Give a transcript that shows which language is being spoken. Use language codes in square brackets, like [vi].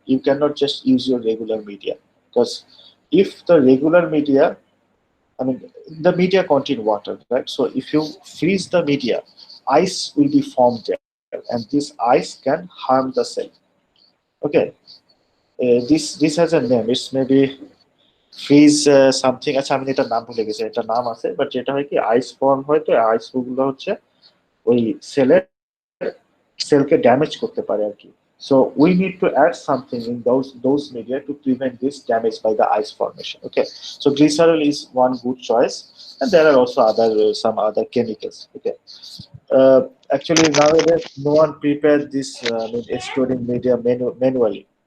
[en] You cannot just use your regular media, because if the regular media, I mean, the media contain water, right? So if you freeze the media, ice will be formed there, and this ice can harm the cell. Okay, this has a name. It's maybe freeze something, [bn] আচ্ছা আমি এটার নাম ভুলে গেছি, এটার নাম আছে, but যেটা হয় কি আইস ফর্ম হয়, তো আইস গুলো হচ্ছে ওই সেলকে ড্যামেজ করতে পারে আর কি। [en] So we need to add something in those media to prevent this damage by the ice formation. Okay, so glycerol is one good choice, and there are also some other chemicals. Okay, uh, actually nowadays no one prepares this storing media manually.